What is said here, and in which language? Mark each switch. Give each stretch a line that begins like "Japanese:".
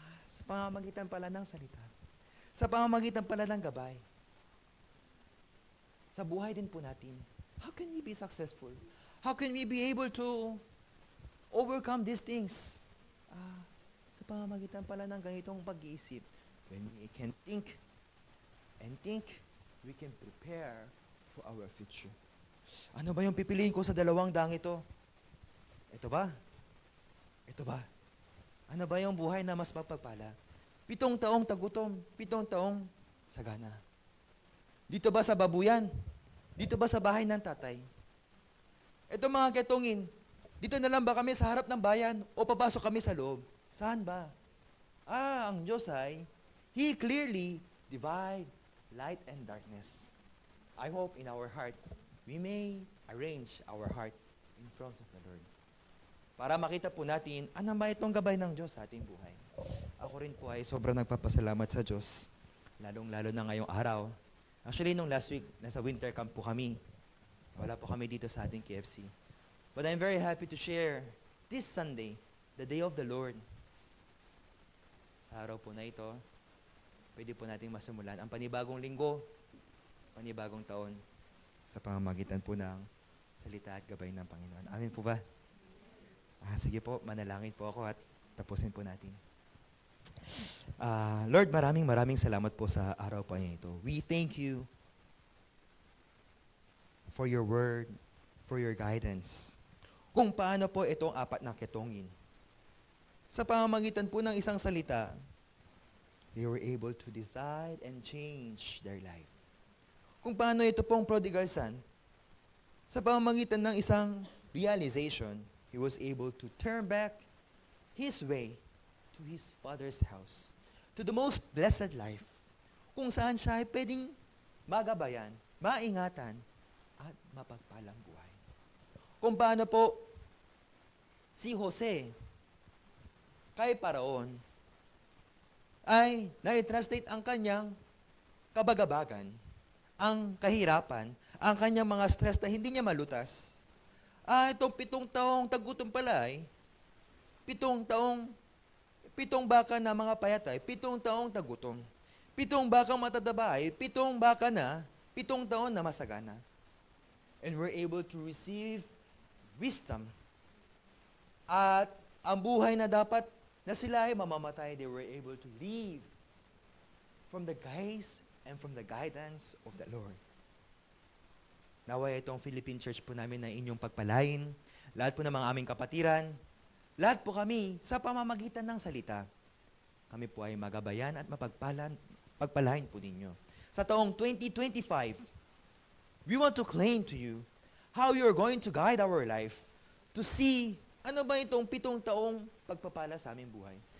Filipino: Sa pamamagitan pala ng salita, sa pamamagitan pala ng gabay, sa buhay din po natin,
English: how can we be successful? How can we be able to overcome these things?
Filipino: Sa pamamagitan pala ng ganitong pag-iisip,
English: when we can think and think, we can prepare for our future.
Filipino: Ano ba yung pipiliin ko sa dalawang daang ito? Ito ba? Ito ba? Ano ba yung buhay na mas mapagpala? 7 taong tagutom, 7 taong sagana. Dito ba sa babuyan? Dito ba sa bahay ng tatay? Ito mga ketongin, dito na lang ba kami sa harap ng bayan o papasok kami sa loob? Saan ba? Ang Diyos ay,
English: He clearly divide light and darkness. I hope in our heart, we may arrange our heart in front of the Lord.
Filipino: Para makita po natin, ano ba itong gabay ng Diyos sa ating buhay? Ako rin po ay sobrang nagpapasalamat sa Diyos, lalong-lalo na ngayong araw. Actually, nung
English: last week,
Filipino: nasa winter camp po kami. Wala po kami dito sa ating KFC.
English: But I'm very happy to share this Sunday, the day of the Lord.
Filipino: Sa araw po na ito, pwede po nating masimulan ang panibagong linggo, panibagong taon, sa pamamagitan po ng salita at gabay ng Panginoon. Amen po ba? Sige po, manalangin po ako at tapusin po natin. Lord, maraming salamat po sa araw po niya ito.
English: We thank you for your word, for your guidance.
Filipino: Kung paano po itong 4 na ketongin. Sa pamamagitan po ng isang salita,
English: they were able to decide and change their life.
Filipino: Kung paano ito pong prodigal son, sa pamamagitan ng isang realization,
English: he was able to turn back his way to his father's house, to the most blessed life,
Filipino: kung saan siya ay pwedeng magabayan, maingatan, at mapagpalang buhay. Kung paano po si Jose kay Paraon ay na-translate ang kanyang kabagabagan, ang kahirapan, ang kanyang mga stress na hindi niya malutas. Itong 7 taong tagutom pala ay 7 baka na mga payatay, 7 taong tagutom. 7 bakang matadaba ay 7 baka na 7 taon na masagana.
English: And we're able to receive wisdom.
Filipino: At ang buhay na dapat na sila ay mamamatay,
English: they were able to live from the guise and from the guidance of the Lord.
Filipino: Naway itong Philippine Church po namin na inyong pagpalain, lahat po ng mga aming kapatiran, lahat po kami sa pamamagitan ng salita. Kami po ay magabayan at pagpalain po ninyo. Sa taong 2025,
English: we want to claim to you how you're going to guide our life to see
Filipino: ano ba itong 7 taong pagpapala sa aming buhay.